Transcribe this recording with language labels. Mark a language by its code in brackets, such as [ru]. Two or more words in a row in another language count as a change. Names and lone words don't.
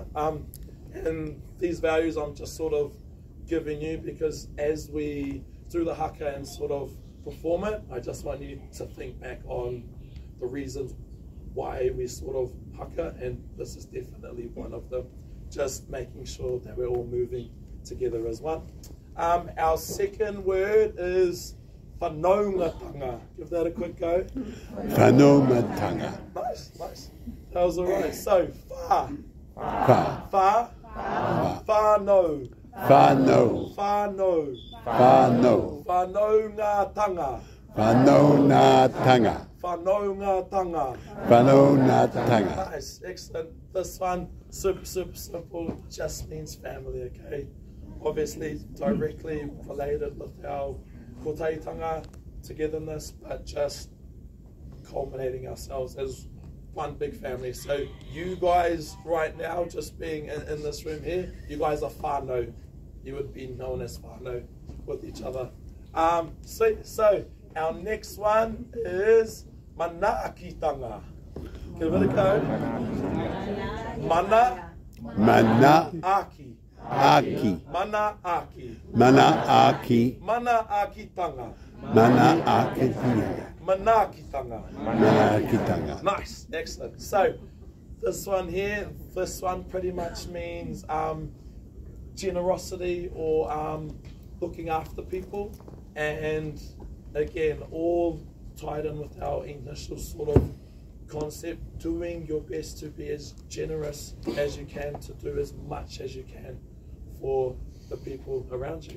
[en] And these values I'm just sort of giving you because as we do the haka and sort of perform it, I just want you to think back on the reasons why we sort of haka, and this is definitely one of them. Just making sure that we're all moving together as one. Our second word is whanaungatanga. Give that a quick go. Whanaungatanga. Nice, nice. That was all right. So, whānau. Whanaungatanga. Nice, excellent. This one, super simple, just means family, okay? Obviously directly related with our kōtahitanga, togetherness, but just culminating ourselves as one big family. So you guys right now, just being in this room here, you guys are whānau. You would be known as whānau with each other. So our next one is manaakitanga. Give it a go. Manaaki. Manaakitanga. Manaakitanga. Nice, excellent. So this one here, this one pretty much means generosity or looking after people, and again all tied in with our initial sort of concept, doing your best to be as generous as you can, to do as much as you can for the people around you.